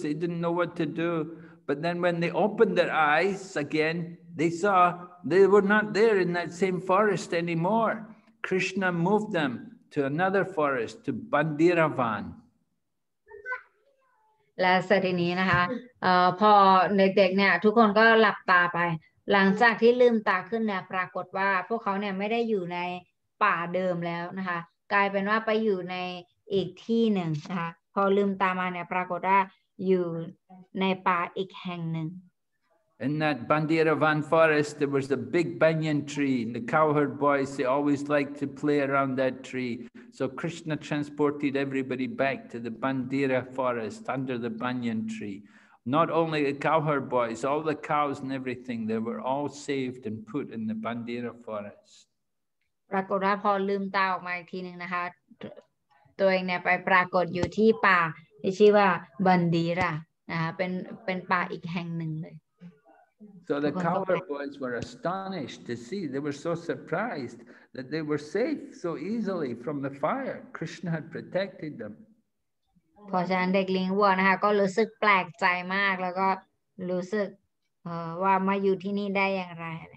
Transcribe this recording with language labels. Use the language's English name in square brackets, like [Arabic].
[English] They didn't know what to do. But then when they opened their eyes again, they saw they were not there in that same forest anymore. Krishna moved them to another forest, to Bandiravan. [Thai] และเสร็จทีนี้นะคะพอเด็กๆเนี่ยทุกคนก็หลับตาไปหลังจากที่ลืมตาขึ้นเนี่ยปรากฏว่าพวกเขาเนี่ยไม่ได้อยู่ในป่าเดิมแล้วนะคะกลายเป็นว่าไปอยู่ในอีกที่หนึ่งนะคะพอลืมตามาเนี่ยปรากฏว่าอยู่ในป่าอีกแห่งหนึ่ง [English] In that Bandiravan forest, there was a big banyan tree. And the cowherd boys, they always liked to play around that tree. So Krishna transported everybody back to the Bandira forest under the banyan tree. Not only the cowherd boys, all the cows and everything, they were all saved and put in the Bandira forest. [Thai] ปรากฏว่าพอลืมตาออกมาอีกทีหนึ่งนะคะตัวเองเนี่ยไปปรากฏอยู่ที่ป่าที่ชื่อว่าบันดีระนะคะเป็นป่าอีกแห่งหนึ่งเลย [English] So the cowherd boys were astonished to see. They were so surprised that they were safe so easily from the fire. Krishna had protected them. [Thai] เพราะฉะนั้นเด็กเลี้ยงวัวนะคะก็รู้สึกแปลกใจมากแล้วก็รู้สึกว่ามาอยู่ที่นี่ได้อย่างไร